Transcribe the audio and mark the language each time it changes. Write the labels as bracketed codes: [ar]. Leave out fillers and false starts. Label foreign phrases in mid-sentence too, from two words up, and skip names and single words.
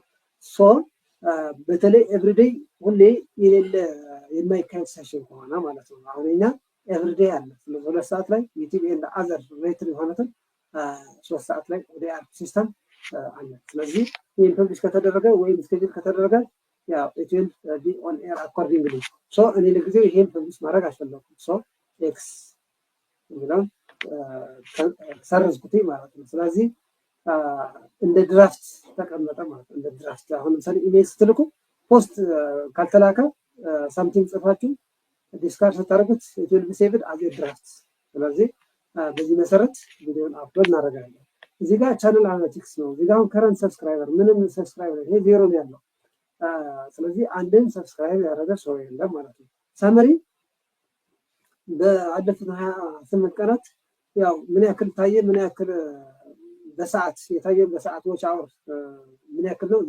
[am] ሶ በተለይ ኤቭሪዴይ ሁሌ የሌለ የማይካሄድ ሴሽን ከሆነ ማለት ነው። አሁን እኛ ኤቭሪዴይ አለ። ስለዚህ 2 ሰዓት ላይ ዩቲዩብ [en] and other rated [am] የሆነትን 3 ሰዓት ላይ ወደ አፕ ሲስተም አለ። ስለዚህ ይህን ፐብሊሽ ከተደረገ ወይም ስኬጁል ከተደረገ ያው [en] it will be on air accordingly so [am] እኔ ለጊዜው ይሄን ፐብሊሽ ማድረግ አልፈለኩም። ሶ ኤክስ ብለው ሰርዝኩት ማለት ነው። ስለዚህ እንደ ድራፍት ተቀመጠ ማለት ነው። እንደ ድራፍት አሁን ለምሳሌ ኢሜል ስትልኩ ፖስት ካልተላከ ሳምቲንግ ጽፋችሁ ዲስካርድ ስታደርጉት [en] it will be saved as a draft። [am] ስለዚህ በዚህ መሰረት ቪዲዮን አፕሎድ እናደርጋለን። እዚህ ጋር [en] channel analytics [am] ነው። እዚህ ጋር [en] current subscriber [am] ምንም ሰብስክራይበር ይሄ ዜሮ ነው ያለው። ስለዚህ አንድን ሰብስክራይብ ያደረገ ሰው የለም ማለት ነው። ሳመሪ በአለፉት 28 ቀናት ያው ምን ያክል ታየ፣ ምን ያክል በሰዓት የታየ በሰዓቶች አወር ምን ያክል ነው?